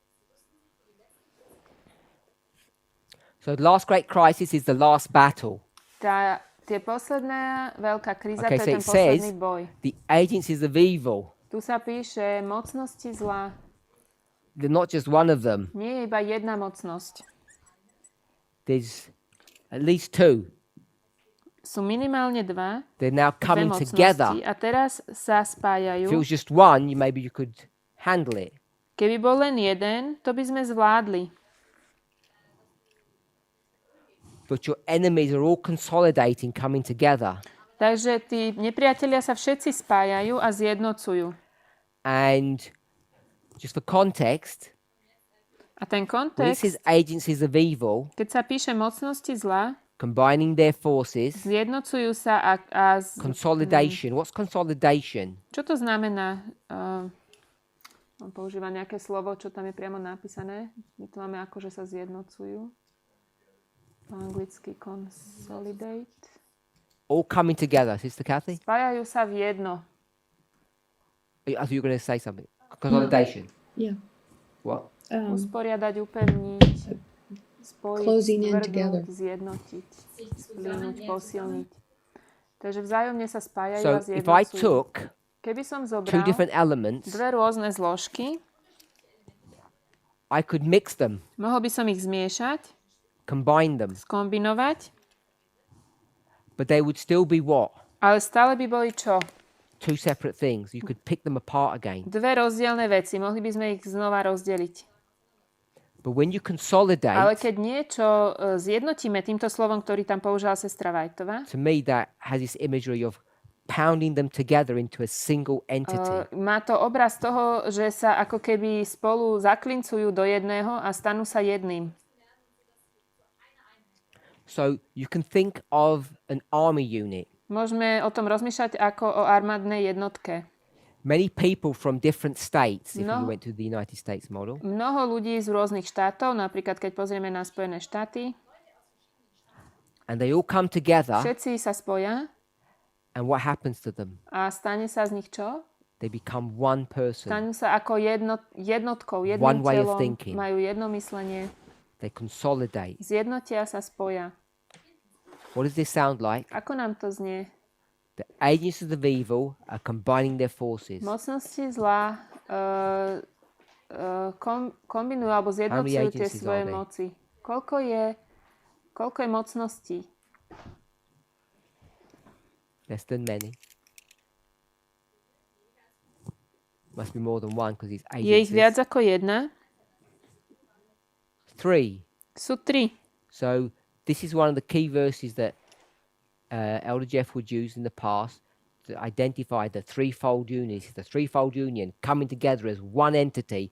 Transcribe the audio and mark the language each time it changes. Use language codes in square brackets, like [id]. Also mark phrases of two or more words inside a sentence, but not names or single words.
[en] So the last great crisis is the last battle. [sk] Tie posledná veľká kríza, [en] Okay, [sk] to [en] so [sk] je ten [en] it says [sk] posledný boj. [en] the agencies of evil. [sk] Tu sa píše mocnosti zla. [en] They're not just one of them. [sk] Nie je iba jedna mocnosť. [en] There's at least two. [sk] Sú minimálne dva, [en] They're now [sk] dve [en] coming [sk] mocnosti [en] together. [sk] a teraz sa [en] If it [sk] spájajú. [en] was just one, maybe you could handle it. [sk] Keby bol len jeden, to by sme zvládli. [en] But your enemies are all consolidating, coming together. [sk] Takže tí nepriatelia sa všetci spájajú a zjednocujú. [en] And just for context, [sk] A ten [en] when it says [sk] kontext, [en] agencies of evil, [sk] keď sa píše mocnosti zla, [en] combining their forces, [sk] zjednocujú sa [en] consolidation. What's consolidation? [sk] Čo to znamená? On používa nejaké slovo, čo tam je priamo napísané. My to máme ako, že sa zjednocujú. Po anglicky consolidate. [en] All coming together, Sister Kathy? [sk] Spájajú sa v jedno. [en] I thought you were going to say something. Consolidation. Yeah. What? [sk] Usporiadať, upevniť, spojiť, [en] Closing in together. [sk] stvrdnúť, zjednotiť, [de] Sich [sk] splínuť, [de] zusammen, [sk] posilniť. Takže vzájomne sa spájajú a [en] So if I [sk] zjednocujú. [en] took [sk] Keby som [en] two [sk] zobral [en] different elements, [sk] dve rôzne zložky, [en] I could mix them, [sk] mohol by som ich zmiešať, [en] combine them, [sk] skombinovať, [en] but they would still be what? [sk] ale stále by boli čo? [en] Two separate things. You could pick them apart again. [sk] Dve rozdielne veci. Mohli by sme ich znova rozdeliť. [en] But when you [sk] Ale [en] consolidate, [sk] keď niečo zjednotíme týmto slovom, ktorý tam použila sestra Vajtová, [en] to me that has this imagery of pounding them together into a single entity. [sk] má to obraz toho, že sa ako keby spolu zaklincujú do jedného a stanú sa jedným. [en] So you can think of an army unit. [sk] Môžeme o tom rozmýšľať ako o armádnej jednotke. [en] Many people from different states, if [sk] No. [en] you went to the United States model, [sk] Mnoho ľudí z rôznych štátov, napríklad keď pozrieme na Spojené štáty, [en] and they all come together, [sk] všetci sa spoja [en] and what happens to them? [sk] a stane sa z nich čo? [en] They become one person. [sk] Stanú sa ako jednotkou, jedným [en] One way of [sk] telom, [en] thinking. [sk] majú jedno myslenie, [en] They consolidate. [sk] zjednotia sa, spoja. [en] What does this sound like? [sk] Ako nám to znie? [en] The agents of evil are combining their forces. [sk] Mocnosti zla kombinujú alebo zjednocujú tie [en] agencies [sk] svoje [en] are there? [sk] moci. Koľko je mocností? [en] Less than many. Must be more than one because it's [sk] Je ich viac [en] agencies. [sk] ako jedna? 3. Sú 3. [en] So this is one of the key verses that Elder Jeff would use in the past to identify the threefold union. The threefold union coming together as one entity